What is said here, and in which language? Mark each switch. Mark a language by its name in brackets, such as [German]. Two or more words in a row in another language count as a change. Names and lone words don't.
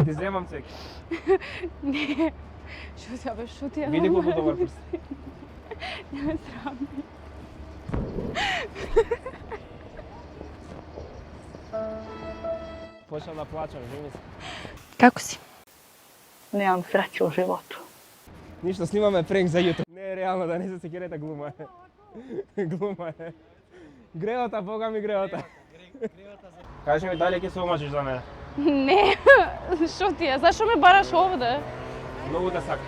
[Macedonian] Ти земам цвеќе. Не. Шо ти е? Види колку добар прст. Не ме срами. Почнам да плачам, жени се. Како си? [Serbian] Nemam sreće u životu. [Macedonian] Ништо, снимаме пренк за YouTube. Не е реално да не се секирате, глума е. Глума е. Греота, бога ми греота. Кажи ми дали ќе се омажиш за мене. Не. Шо ти е? Зашо ме бараш овде? Многу те сакам.